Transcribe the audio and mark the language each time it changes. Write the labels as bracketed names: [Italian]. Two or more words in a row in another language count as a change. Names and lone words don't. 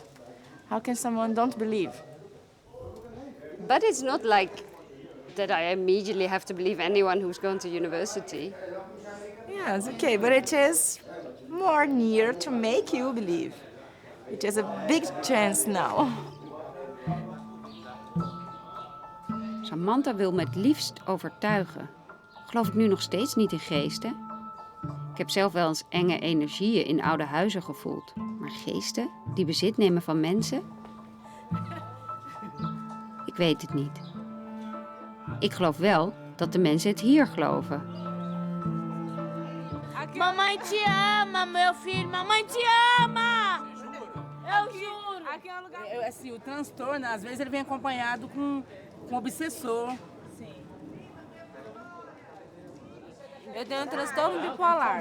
[English] How can someone don't believe? But it's not like that I immediately have to believe anyone who's gone to university. Yes, okay, but it is more near to make you believe. It is a big chance now. [Dutch] Samantha wil me het liefst overtuigen. Geloof ik nu nog steeds niet in geesten? Ik heb zelf wel eens enge energieën in oude huizen gevoeld. Maar geesten die bezit nemen van mensen? Ik weet het niet. Ik geloof wel dat de mensen het hier geloven. [Portuguese] Mamãe te ama, meu filho. Mamãe te ama. Eu juro. Aqui é um lugar... Assim, o transtorno, às vezes, ele vem acompanhado com obsessor. Sim. Eu tenho um transtorno bipolar.